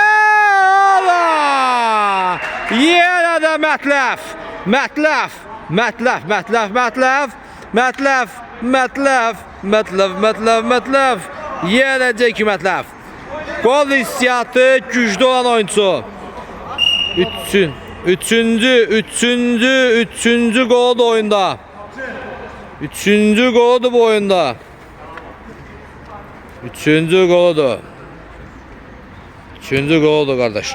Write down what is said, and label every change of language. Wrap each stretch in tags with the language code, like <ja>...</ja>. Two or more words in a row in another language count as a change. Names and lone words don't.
<az>Allah. Yenə də Mətləf. Yenəcək ki Mətləf. Gol hissiyatı güclü olan oyuncu. Üçüncü gol da oyunda. Üçüncü gol da bu oyunda. Üçüncü gol da kardeşim.</az>